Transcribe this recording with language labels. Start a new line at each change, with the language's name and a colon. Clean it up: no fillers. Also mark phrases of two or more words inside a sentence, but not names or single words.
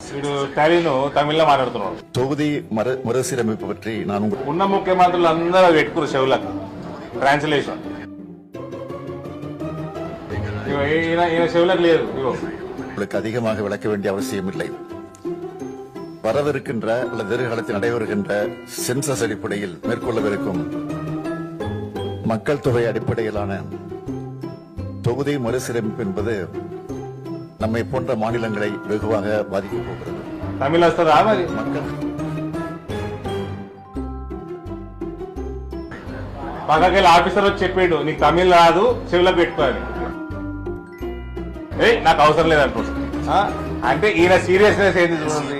Telugu: వీడు స్టాలిన్ తమిళ్లో మాట్లాడుతున్నాడు.
Tamil: தொகுதி மறுசீரமைப்பு பற்றி நான்
Telugu: ఉన్న ముఖ్యమంత్రులు అందరూ పెట్టుకురు చెవులకు ట్రాన్స్లేషన్. ఈయన చెవులకు లేదు.
Tamil: உங்களுக்கு அதிகமாக விளக்க வேண்டிய அவசியம் இல்லை. வரவிருக்கின்ற அல்லது எதிர்காலத்தில் நடைபெறுகின்ற சென்சஸ் அடிப்படையில் மேற்கொள்ளவிருக்கும் மக்கள் தொகை அடிப்படையிலான தொகுதி மறுசீரமைப்பு என்பது நம்மை போன்ற மாநிலங்களை வெகுவாக பாதிக்கப் போகிறது.
Telugu: తమిళ వస్తారా మరి?
Tamil: மக்கள்
Telugu: పక్కకెళ్ళి ఆఫీసర్ వచ్చి చెప్పాడు నీకు తమిళ రాదు చెవులకు పెట్టుకోవాలి. నాకు అవసరం లేదనుకుంటుంది. అంటే ఈయన సీరియస్నెస్ ఏంది చూడండి.